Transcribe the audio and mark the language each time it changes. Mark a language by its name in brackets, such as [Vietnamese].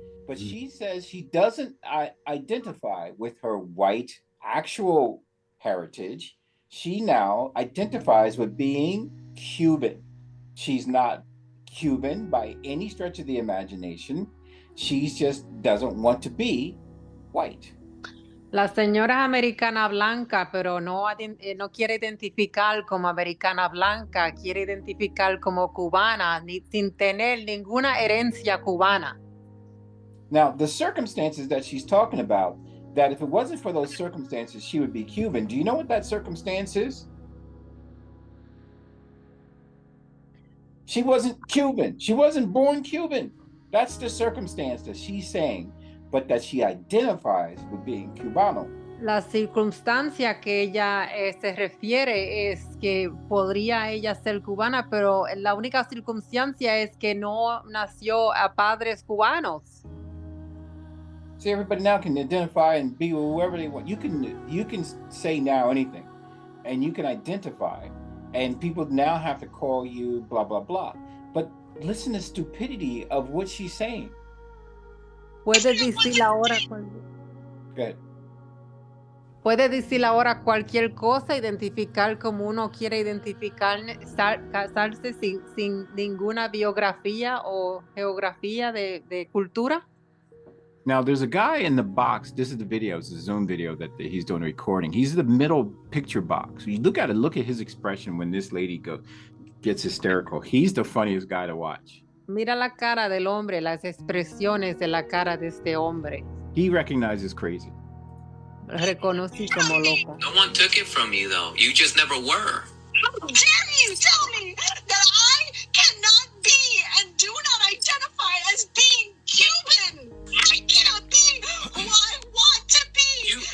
[English] But she says she doesn't identify with her white actual heritage. She now identifies with being Cuban. She's not Cuban by any stretch of the imagination. She just doesn't want to be white. [Spanish] La señora es americana blanca, pero no quiere identificar como americana blanca, quiere identificar como cubana, sin tener ninguna herencia cubana. [English] Now, the circumstances that she's talking about, that if it wasn't for those circumstances, she would be Cuban. Do you know what that circumstance is? She wasn't Cuban. She wasn't born Cuban. That's the circumstance that she's saying, but that she identifies with being Cubano. [Spanish] La circunstancia que ella se refiere es que podría ella ser cubana, pero la única circunstancia es que no nació a padres cubanos. [English] See, everybody now can identify and be whoever they want. You can say now anything, and you can identify, and people now have to call you blah blah blah. But listen to the stupidity of what she's saying. [Spanish] Puede decir ahora. [English] Good. [Spanish] Puede decir ahora cualquier cosa, identificar como uno quiere identificar, casarse sin ninguna biografía o geografía de cultura. [English] Now, there's a guy in the box. This is the video. It's a Zoom video that he's doing a recording. He's the middle picture box. You look at his expression when this lady gets hysterical. He's the funniest guy to watch. [Spanish] Mira la cara del hombre, las expresiones de la cara de este hombre. [English] He recognizes crazy. [Spanish] Reconocí como loco. [English] No one took it from you, though. You just never were. How dare you tell me that I cannot be and do not identify as being Cuban? I cannot be who I want to be.